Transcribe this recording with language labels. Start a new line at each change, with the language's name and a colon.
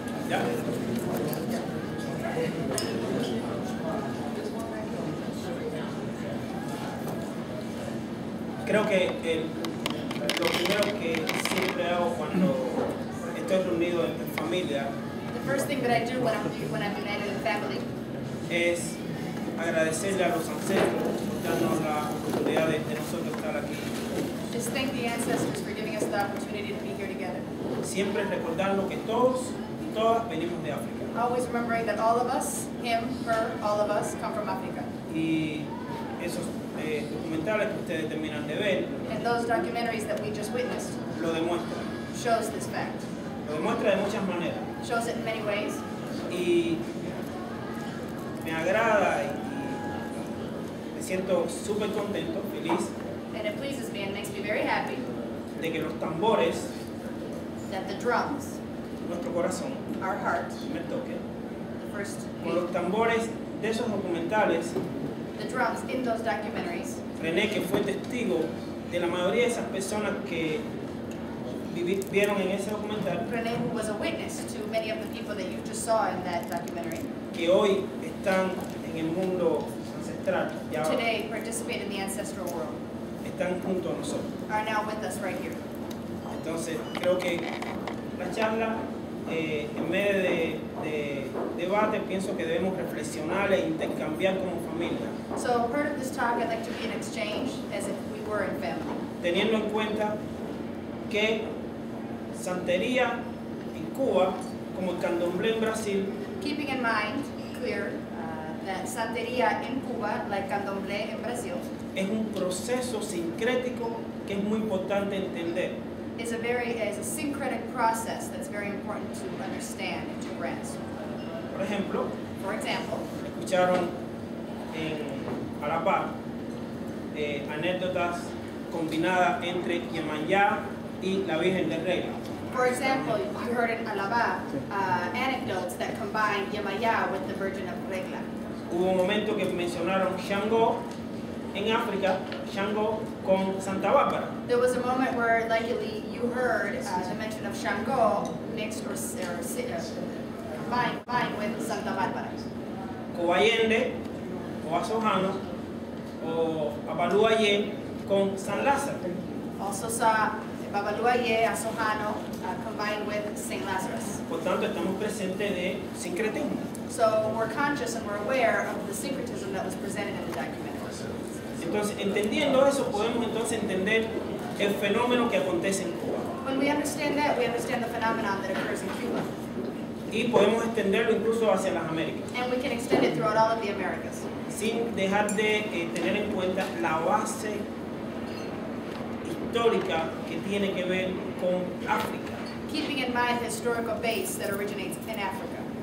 Spanish: Ya. Creo que lo primero que siempre hago cuando estoy reunido en familia
English: The first thing that I do when I'm united in family
Spanish: es agradecerle a los ancestros por darnos la oportunidad de nosotros estar aquí.
English: is thank the ancestors for giving us the opportunity to be here together.
Spanish: Siempre recordando que todos y todas venimos de África.
English: Always remembering that all of us, him, her, all of us, come from Africa.
Spanish: Y esos documentales que ustedes terminan de ver
English: And those documentaries that we just witnessed
Spanish: lo demuestran.
English: shows this fact.
Spanish: Lo demuestra de muchas maneras.
English: Shows it in many ways.
Spanish: Y me agrada y me siento súper contento, feliz,
English: And it pleases me and makes me very happy
Spanish: de que los tambores,
English: that the drums,
Spanish: nuestro corazón,
English: our heart,
Spanish: me toque.
English: the first
Spanish: Con los tambores de esos documentales,
English: the drums in those documentaries,
Spanish: René, que fue testigo de la mayoría de esas personas que vieron en ese documental,
English: Rene, who was a witness to many of the people that you just saw in that documentary,
Spanish: que hoy están en el mundo ancestral, ya
English: today participate in the ancestral world,
Spanish: están junto a nosotros.
English: are now with us right here.
Spanish: Entonces, creo que la charla, en medio de debate, pienso que debemos reflexionar e intercambiar como familia,
English: So part of this talk, I'd like to be an exchange as if we were in family,
Spanish: teniendo en cuenta que santería en Cuba, como el candomblé en Brasil,
English: keeping in mind, clear, that Santería in Cuba, like Candomblé in Brazil,
Spanish: es un proceso sincrético que es muy importante entender.
English: is a syncretic process that's very important to understand and to grasp.
Spanish: Por ejemplo,
English: For example,
Spanish: escucharon en a la par anécdotas combinadas entre Yemayá y la Virgen de Regla.
English: For example, you heard in Alabá anecdotes that combine Yemayá with the Virgin of Regla.
Spanish: Hubo un momento que mencionaron Shango en África, Shango con Santa Bárbara.
English: There was a moment where likely you heard the mention of Shango mixed or combined with Santa Bárbara.
Spanish: Cobayende o Asojano o Abaluayé con San Lázaro.
English: Also saw Babaluaye, Asojano combined with St. Lazarus.
Spanish: Por tanto, estamos presentes de sincretismo.
English: So we're conscious and we're aware of the syncretism that was presented in the documentary.
Spanish: Entonces, entendiendo eso, podemos entonces entender el fenómeno que acontece en Cuba.
English: When we understand that, we understand the phenomenon that occurs in Cuba.
Spanish: Y podemos extenderlo incluso hacia las Américas,
English: And we can extend it throughout all of the Americas,
Spanish: sin dejar de tener en cuenta la base histórica que tiene que ver con África.
English: keeping in mind the historical base that originates in Africa.